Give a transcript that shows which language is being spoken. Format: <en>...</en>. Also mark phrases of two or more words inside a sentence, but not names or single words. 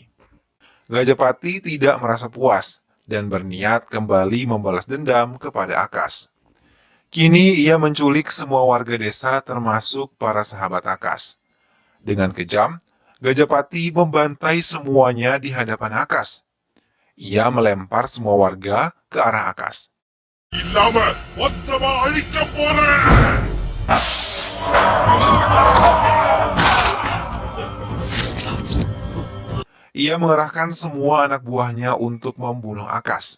<id>Gajapati tidak merasa puas dan berniat kembali membalas dendam kepada Akas. Kini ia menculik semua warga desa termasuk para sahabat Akas. Dengan kejam, Gajapati membantai semuanya di hadapan Akas. Ia melempar semua warga ke arah Akas.</id> <ta>இல்லாம மொத்தமா அழிக்க போறேன்.</ta> <id>Ia mengerahkan semua anak buahnya untuk membunuh Akas.</id>